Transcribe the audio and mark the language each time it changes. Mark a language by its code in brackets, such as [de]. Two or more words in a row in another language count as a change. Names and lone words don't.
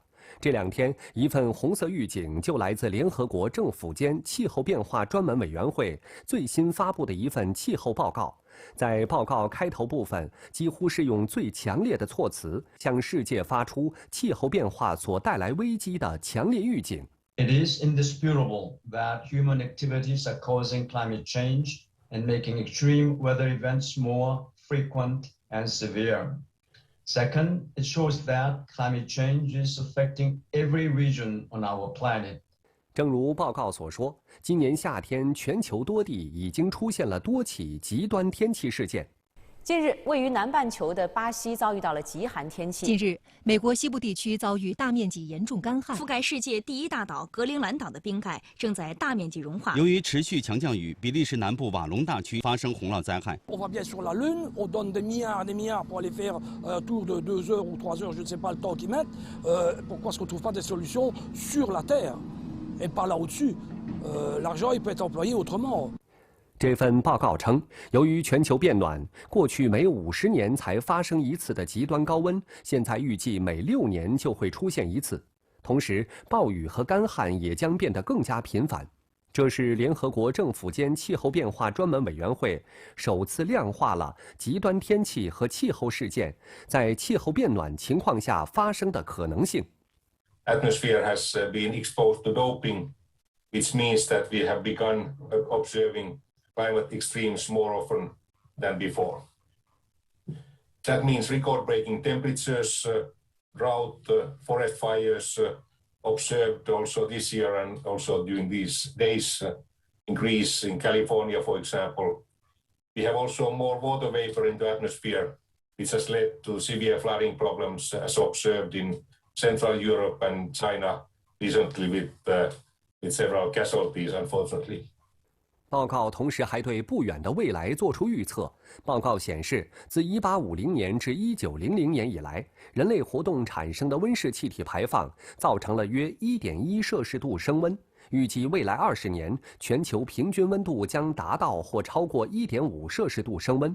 [zh] 这两天，一份红色预警就来自联合国政府间气候变化专门委员会最新发布的一份气候报告。在报告开头部分，几乎是用最强烈的措辞，向世界发出气候变化所带来危机的强烈预警。 [en] It is indisputable that human activities are causing climate change and making extreme weather events more frequent and severe. Second, it shows that climate change is affecting every region on our planet. [zh] 正如报告所说，今年夏天全球多地已经出现了多起极端天气事件。近日，位于南半球的巴西遭遇到了极寒天气。近日，美国西部地区遭遇大面积严重干旱，覆盖世界第1大岛格陵兰岛的冰盖正在大面积融化。由于持续强降雨，比利时南部瓦隆大区发生洪涝灾害。 [fr] On va bien sur la Lune, on donne des milliards pour aller faire un tour de 2 heures ou 3 heures, je ne sais pas le temps qu'ils mettent. Pourquoi est-ce qu'on ne trouve pas des solutions sur la Terre et pas là au-dessus? L'argent, il peut être employé autrement. [zh] 这份报告称，由于全球变暖，过去每50年才发生一次的极端高温，现在预计每6年就会出现一次。同时，暴雨和干旱也将变得更加频繁。这是联合国政府间气候变化专门委员会首次量化了极端天气和气候事件在气候变暖情况下发生的可能性。 [en] Atmosphere has been exposed to doping, which means that we have begun observing climate extremes more often than before. That means record-breaking temperatures, drought, forest fires observed also this year and also during these days in Greece, in California, for example. We have also more water vapor in the atmosphere, which has led to severe flooding problems as observed in Central Europe and China recently with several casualties, unfortunately. [zh] 报告同时还对不远的未来做出预测。报告显示，自1850年至1900年以来，人类活动产生的温室气体排放造成了约1.1摄氏度升温。预计未来20年，全球平均温度将达到或超过1.5摄氏度升温。